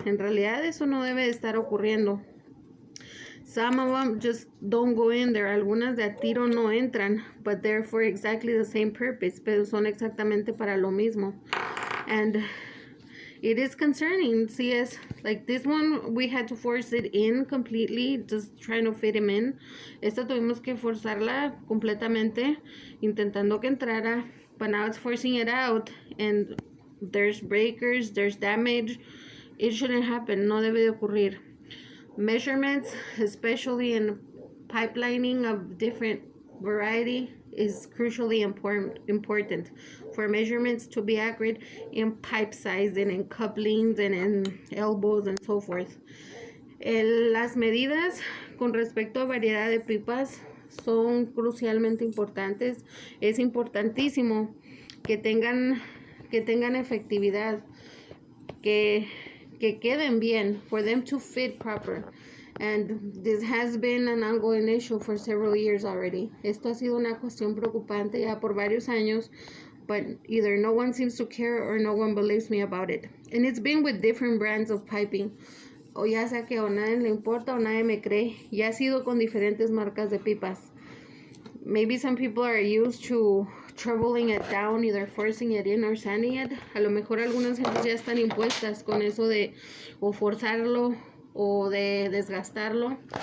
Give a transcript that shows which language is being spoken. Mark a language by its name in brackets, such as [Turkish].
[Spanish] En realidad eso no debe de estar ocurriendo. [English] Some of them just don't go in there. [Spanish] Algunas de a tiro no entran, [English] but they're for exactly the same purpose, [Spanish] pero son exactamente para lo mismo. [English] And it is concerning. See, as like this one, we had to force it in completely, just trying to fit him in. [Spanish] Esta tuvimos que forzarla completamente, intentando que entrara, [English] but now it's forcing it out, and there's breakers, there's damage. It shouldn't happen. [Spanish] No debe de ocurrir. [English] Measurements, especially in pipelining of different variety, is crucially important for measurements to be accurate in pipe size and in couplings and in elbows and so forth. [Spanish] Las medidas con respecto a variedad de pipas son crucialmente importantes. Es importantísimo que tengan efectividad, que queden bien, [English] for them to fit proper. And this has been an ongoing issue for several years already. [Spanish] Esto ha sido una cuestión preocupante ya por varios años, [English] but either no one seems to care or no one believes me about it. And it's been with different brands of piping. [Spanish] O ya sea que o nadie le importa o nadie me cree. Ya ha sido con diferentes marcas de pipas. [English] Maybe some people are used to troubling it down, either forcing it in or sanding it. [Spanish] A lo mejor algunas gentes ya están impuestas con eso de o forzarlo o de desgastarlo.